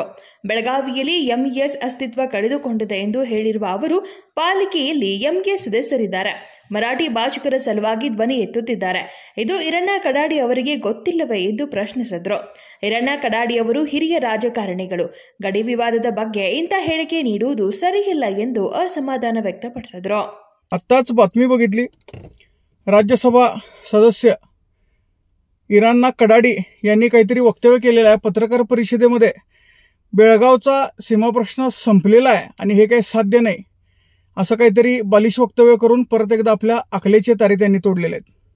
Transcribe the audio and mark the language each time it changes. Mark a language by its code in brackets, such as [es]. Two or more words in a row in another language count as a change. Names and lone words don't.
[kn] ಬೆಳಗಾವಿಯಲ್ಲಿ ಎಂಇಎಸ್ ಅಸ್ತಿತ್ವ ಕಳೆದುಕೊಂಡಿದೆ ಎಂದು ಹೇಳಿರುವ ಅವರು, ಪಾಲಿಕೆಯಲ್ಲಿ ಎಂಇಎಸ್ ಸದಸ್ಯರಿದ್ದಾರೆ, ಮರಾಠಿ ಭಾಷಿಕರ ಸಲುವಾಗಿ ಧ್ವನಿ ಎತ್ತುತ್ತಿದ್ದಾರೆ. ಇದು ಈರಣ್ಣ ಕಡಾಡಿ ಅವರಿಗೆ ಗೊತ್ತಿಲ್ಲವೇ ಎಂದು ಪ್ರಶ್ನಿಸಿದರು. ಈರಣ್ಣ ಕಡಾಡಿ ಅವರು ಹಿರಿಯ ರಾಜಕಾರಣಿಗಳು. ಗಡಿ ವಿವಾದದ ಬಗ್ಗೆ ಇಂಥ ಹೇಳಿಕೆ ನೀಡುವುದು ಸರಿಯಿಲ್ಲ ಎಂದು ಅಸಮಾಧಾನ ವ್ಯಕ್ತಪಡಿಸಿದರು. [mr] आत्ताच बातमी बघितली. राज्यसभा सदस्य इराणा कडाडी यांनी काहीतरी वक्तव्य केलेलं आहे. पत्रकार परिषदेमध्ये बेळगावचा सीमा प्रश्न संपलेला आहे आणि हे काही साध्य नाही असं काहीतरी बालिश वक्तव्य करून परत एकदा आपल्या अकलेचे तारे त्यांनी तोडलेले आहेत.